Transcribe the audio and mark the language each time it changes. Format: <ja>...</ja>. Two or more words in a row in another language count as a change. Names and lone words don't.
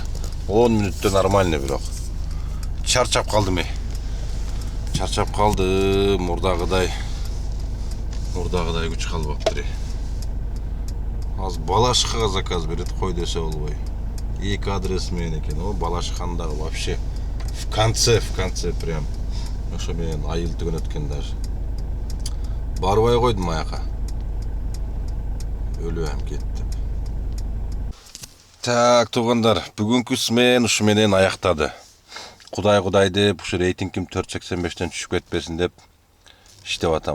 <ky>10 мүнөттө нормально бирок. Чарчап калдым. Чарчап калдым, мурдагыдай күч калбаптыр. Аз Балашыкка заказ берет, кой десе болбой. 2 адрес менен экен,</ky> <ru>о Балашыкандагы вообще в конце прям.</ru> <ky>Ошо менен айыл түгөн өткөн даже. Барбай койдум аяка. Өлөм кетти. Так, туугандар, бүгүнкү смен ушу менен аяктады. Кудай деп, ушу рейтингим 485ден түшүп кетпесин деп иштеп атам.</ky>